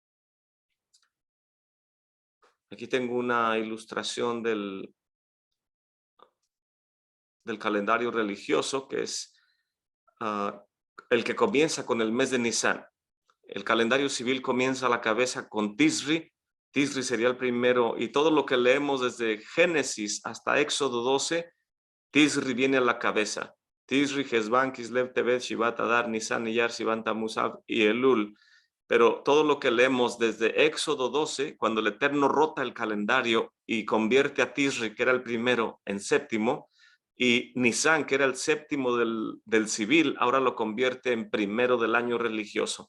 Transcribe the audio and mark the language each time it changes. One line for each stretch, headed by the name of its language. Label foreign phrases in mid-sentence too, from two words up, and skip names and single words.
Spanish: Aquí tengo una ilustración del calendario religioso, que es el que comienza con el mes de Nisan. El calendario civil comienza a la cabeza con Tisri. Tisri sería el primero, y todo lo que leemos desde Génesis hasta Éxodo 12, Tisri viene a la cabeza. Tisri, Hesban, Kislev, Tevet, Shivat, Adar, Nisan, Iyar, Sivan, Tammuz, Av y Elul. Pero todo lo que leemos desde Éxodo 12, cuando el Eterno rota el calendario y convierte a Tisri, que era el primero, en 7º, y Nisan, que era el 7º del civil, ahora lo convierte en 1º del año religioso.